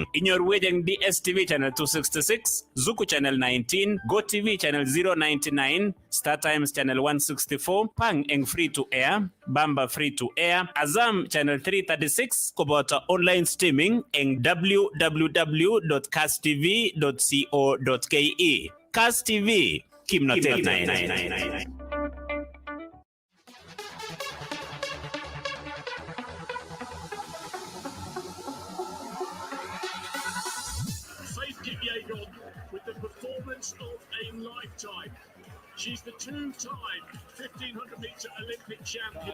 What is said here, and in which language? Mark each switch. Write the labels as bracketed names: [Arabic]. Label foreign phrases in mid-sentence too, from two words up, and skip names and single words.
[Kalenjin] Inyorwech eng DSTV channel 266, Zuku channel 19, GoTV channel 099, Star Times channel 164, Pang eng [English] free to air, [Kalenjin] Bamba [English] free to air, [Kalenjin] Azam channel 336 koboto [English] online streaming [Kalenjin] eng www.kasstv.co.ke. Kass TV, kimnotet nai. [English] Faith Kipyegon with the performance of a lifetime. She's the two-time 1500-meter Olympic champion.